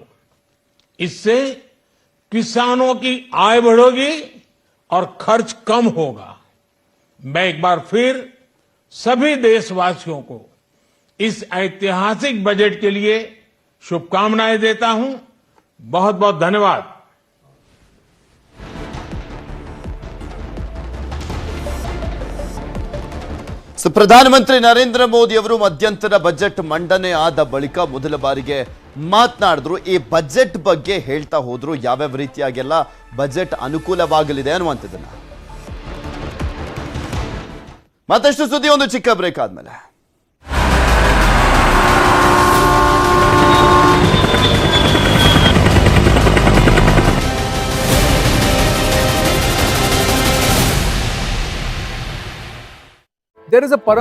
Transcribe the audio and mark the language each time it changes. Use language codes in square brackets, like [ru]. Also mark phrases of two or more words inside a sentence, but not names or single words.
[hi] इससे किसानों की आय बढ़ेगी और खर्च कम होगा। मैं एक बार फिर सभी देशवासियों को इस ऐतिहासिक बजट के लिए शुभकामनाएं देता हूं। बहुत बहुत धन्यवाद। [kn] ಪ್ರಧಾನಮಂತ್ರಿ ನರೇಂದ್ರ ಮೋದಿ ಅವರು ಮಧ್ಯಂತರ ಬಜೆಟ್ ಮಂಡನೆ ಆದ ಬಳಿಕ ಮೊದಲ ಬಾರಿಗೆ ಮಾತನಾಡಿದ್ರು. ಈ ಬಜೆಟ್ ಬಗ್ಗೆ ಹೇಳ್ತಾ ಹೋದ್ರು, ಯಾವ್ಯಾವ ರೀತಿಯಾಗೆಲ್ಲ ಬಜೆಟ್ ಅನುಕೂಲವಾಗಲಿದೆ ಅನ್ನುವಂಥದ್ದನ್ನ. ಮತ್ತಷ್ಟು ಸುದ್ದಿ ಒಂದು ಚಿಕ್ಕ ಬ್ರೇಕ್ ಆದ್ಮೇಲೆ. [en] There is a